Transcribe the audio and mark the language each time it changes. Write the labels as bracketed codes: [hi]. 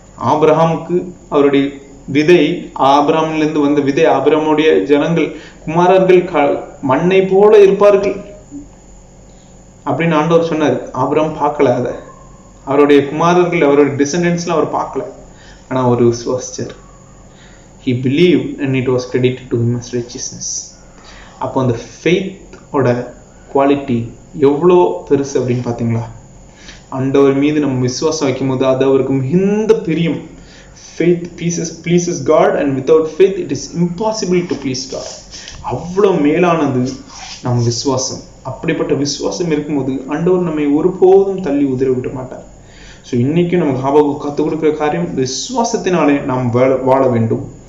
[ta] ஆபிரகாமுக்கு அவருடைய விதை, ஆபிரகாமிலிருந்து வந்த விதை, ஆபிரகாமுடைய ஜனங்கள், குமாரர்கள் மண்ணை போல இருப்பார்கள் அப்படின்னு ஆண்டவர் சொன்னார். ஆபிரகாம் பார்க்கல, அதை அவருடைய குமாரர்கள், அவருடைய டிசெண்டன்ஸ்ல அவர் பார்க்கல, ஆனா அவர் விசுவாசிச்சார். [en] He believed and it was credited to him as righteousness. [ta] அப்போ அந்த ஃபெய்த்தோட குவாலிட்டி எவ்வளோ பெருசு அப்படின்னு பார்த்தீங்களா? ஆண்டவர் மீது நம்ம விசுவாசம் வைக்கும் போது அது அவருக்கு மிகுந்த பிரியம். [en] Faith pleases God and without faith it is impossible to please God. [ta] அவ்வளோ மேலானது நம் விசுவாசம். அப்படிப்பட்ட விசுவாசம் இருக்கும்போது ஆண்டவர் நம்மை ஒருபோதும் தள்ளி உதற விட மாட்டார். ஸோ இன்னைக்கும் நமக்கு ஆபகு கற்றுக் கொடுக்குற காரியம், விசுவாசத்தினாலே நாம் வாழ வேண்டும்.